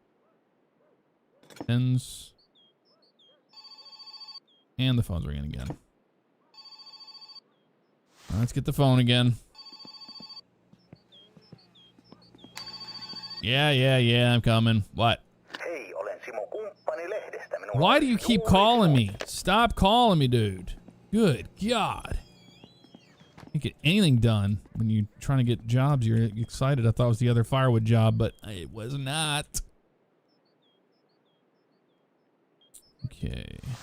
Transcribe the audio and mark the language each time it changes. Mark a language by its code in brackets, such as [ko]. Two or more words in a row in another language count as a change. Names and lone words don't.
[en] 10s. And the phone's ringing again. Let's get the phone again. Yeah, I'm coming. What? [fi] Hei, olen Simo kumppani lehdestä. Minulla [en] Why [fi] on [en] do you keep [fi] juuri [en] calling [fi] sinut. [en] me? Stop calling me, dude. Good God. Can't get anything done when you're trying to get jobs. You're excited. I thought it was the other firewood job, but it was not. Okay.